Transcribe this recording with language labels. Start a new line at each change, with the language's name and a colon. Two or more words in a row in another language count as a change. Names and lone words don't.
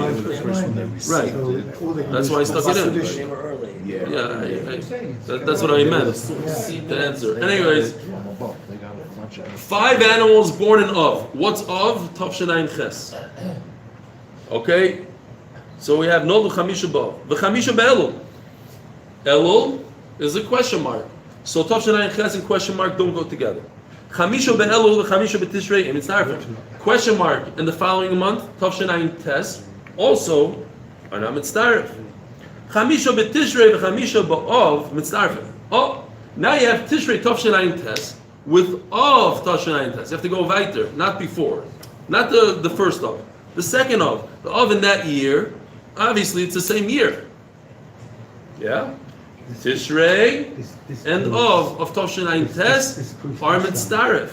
English: Right. That's why I stuck it in. They were early. Yeah, that's what I meant. The answer. Anyways, 5 animals born in Av. What's Av? Tavshanayim Ches. Okay? So we have
Hebrew: נול וחמישה באב. וחמישה באלול.
English: Elul is a question mark. So Tavshanayim Ches and question mark don't go together.
Hebrew: חמישה באלול וחמישה בתשרי.
English: And it's not question mark in the following month. Tavshanayim Tes also are not mitzdaref.
Hebrew: חמישה בתשרי וחמישה באב מצטרף.
English: Oh, now you have Tishrei Tavshanayim Tes with Av Tavshanayim Tes. You have to go weiter, not before. Not the first Av. The second Av. The Av in that year, obviously it's the same year. Yeah? Tishrei and of Tavshanayim Tes are mitzdaref.